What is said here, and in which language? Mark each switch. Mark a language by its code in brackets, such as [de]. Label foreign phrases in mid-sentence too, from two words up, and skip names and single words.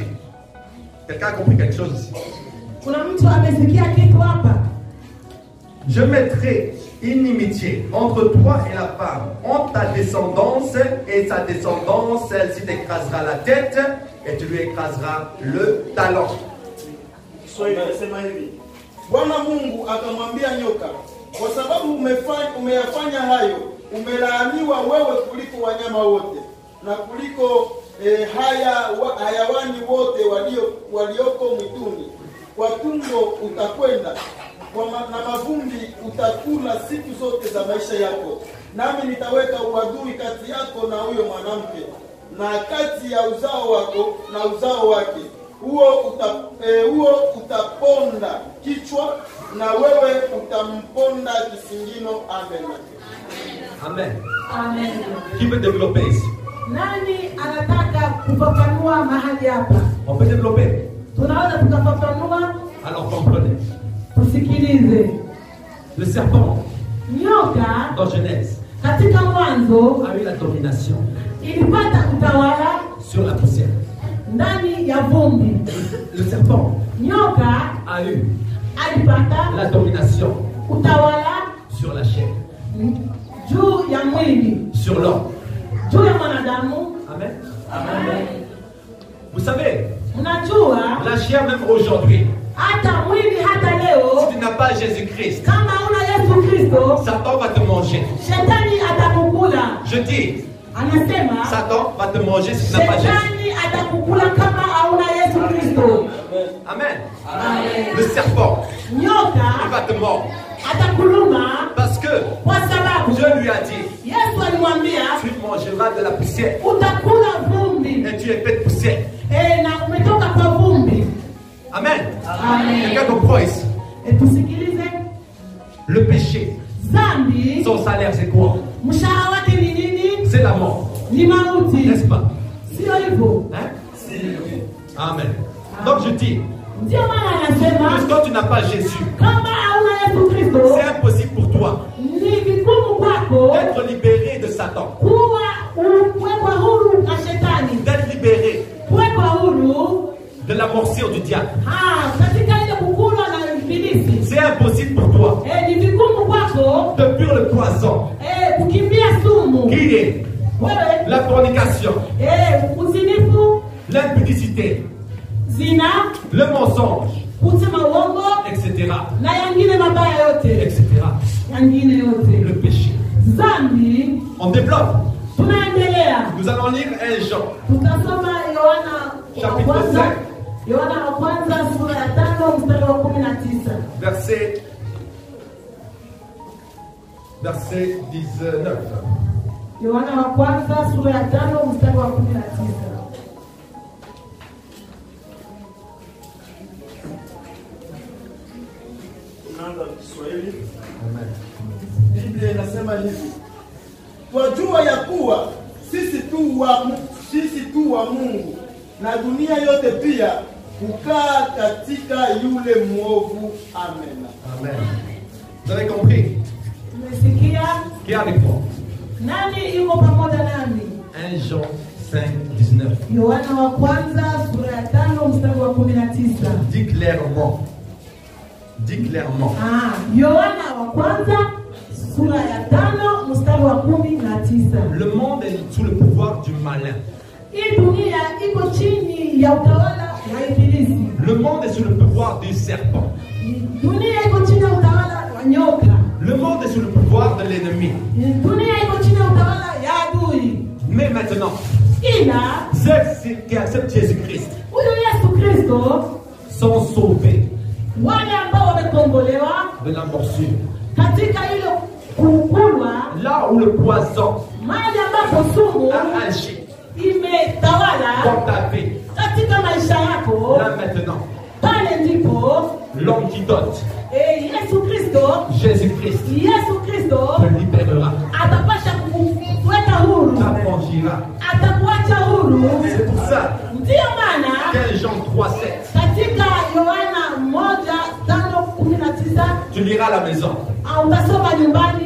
[fr] Quelqu'un a compris quelque chose ici? Je mettrai inimitié entre toi et la femme, entre ta descendance et sa descendance. Celle-ci t'écrasera la tête et tu lui écraseras le talon. [sw] Bwana Mungu akamwambia nyoka, kwa sababu umeyafanya hayo, umelaaniwa wewe kuliko wanyama wote na kuliko hayawani wote walioko mwituni. Kwa tumbo utakwenda na mavumbi utakula siku zote za maisha yako. Nami nitaweka uadui kati yako na huyo mwanamke, na kati ya uzao wako na uzao wake. Huo utaponda kichwa na wewe utamponda kisingino. Amen. Amen. Amen. [fr] Qui veut développer ici? [sw] Nani anataka kufafanua mahali hapa? [fr] On peut développer. [sw] Tunaweza tukafafanua. [fr] Alors comprenez. [sw] Tusikilize. [fr] Le serpent, [sw] nyoka, [fr] dans Genèse, [sw] katika Mwanzo, [fr] a eu la domination [sw] ilipata utawala [fr] sur la poussière. [sw] Ndani ya vumbi. [fr] Le serpent, [sw] nyoka, [fr] a eu [sw] alipata [fr] la domination [sw] utawala [fr] sur la chair, [sw] juu ya mwili, [fr] sur l'homme, [sw] juu ya mwanadamu. [fr] Amen. Amen. Vous savez, [sw] unajua, [fr] la chair même aujourd'hui, [sw] hata mwili hata leo, [fr] si tu n'as pas Jésus-Christ, [sw] kama una Yesu Kristo, [fr] Satan va te manger. [sw] Shetani atakukula. [fr] Je dis, [sw] Anasema, [fr] Satan va te manger si tu n'as pas Jésus. [sw] atakukula kama hauna Yesu Kristo. Amen. Amen. [fr] Le serpent, il [sw] Nyoka [fr] va te mordre. [sw] atakuluma [fr] Parce que [sw] kwa sababu [fr] Dieu lui a dit, [sw] Yesu alimwambia [fr] tu mangeras de la poussière. [sw] utakula vumbi. [fr] Et tu es fait de poussière. [sw] Na umetoka kwa vumbi. Amen. Amen. [fr] Quelqu'un comprend ici? [sw] Tusikilize. [fr] Le péché, [sw] Zambi [fr] son salaire c'est quoi? [sw] mshahara wake ni nini? [fr] C'est la mort. [sw] Ni mauti. [fr] N'est-ce pas? [sw] Sio hivyo? [fr] Hein? Amen. Donc je dis, [sw] Ndio maana anasema [fr] quand tu n'as pas Jésus, [sw] kama hauna Yesu Kristo [fr] c'est impossible pour toi [sw] ni vigumu kwako [fr] d'être libéré de Satan, [sw] kuwekwa huru na shetani, [fr] d'être libéré [sw] kuwekwa huru [fr] de la morsure du diable. [sw] katika ile kukulwa na ibilisi. [fr] C'est impossible pour toi [sw] Ni vigumu kwako [fr] de fuir le poison [sw] kukimbia sumu. [fr] qui est [sw] Wewe [fr] la fornication, [sw] uzinifu, [fr] l'impudicité, [sw] zina, [fr] le mensonge, [sw] kusema uongo [fr] etc. [sw] na yangine mabaya yote, [fr] etc. [sw] yangine yote. [fr] Le péché. [sw] Zambi. [fr] On développe. [sw] Tunaendelea. [fr] Nous allons lire 1 Jean. [sw] Tutasoma Yohana [fr] Chapitre [sw] wa kwanza. 5. Yohana wa kwanza sura ya 5 mstari wa 19. [fr] Verset 19. [sw] Yohana wa kwanza sura ya 5 mstari wa 19. Tunaanza Kiswahili. Amen. Biblia inasema hivi: twajua ya kuwa sisi tu wa Mungu, na dunia yote pia kukaa katika yule mwovu. Amen. [fr] Amen. Vous avez compris? [sw] Tumesikia? [fr] Qui est avec moi? [sw] Nani yuko pamoja nami? [fr] 1 Jean 5:19. [sw] Yohana wa kwanza sura ya 5 mstari wa 19. [fr] Dis clairement. Dis clairement. [sw] Yohana wa kwanza sura ya 5 mstari wa 19. [fr] Le monde est sous le pouvoir du malin. [sw] Hii dunia iko chini ya utawala wa ibilisi. [fr] Le monde est sous le pouvoir du serpent. [sw] Dunia iko chini ya utawala wa nyoka. [fr] Le monde est sous le pouvoir de l'ennemi. [sw] Dunia iko chini ya utawala ya adui. [fr] Mais maintenant, [sw] ila [fr] ceux qui acceptent Jésus-Christ [sw] huyu Yesu Kristo [fr] sont sauvés [sw] wale ambao wamekombolewa [fr] de la morsure. [sw] katika ile kukulwa, [fr] Là où le poison [sw] mahali ambapo sumu [fr] a agi [sw] imetawala [fr] dans ta vie, [sw] katika maisha yako, [fr] là maintenant, [sw] pale ndipo [fr] l'homme qui dote, [sw] Yesu Kristo, [fr] Jésus-Christ, [sw] Yesu Kristo [fr] te libérera, [sw] atapasha kukuweka huru, [fr] t'affranchira. [sw] atakuacha huru. [fr] C'est pour ça, [sw] Ndiyo maana [fr] 15 Jean 3:7, [sw] katika Yohana 1:5-19 [fr] tu liras à la maison. [sw] utasoma nyumbani,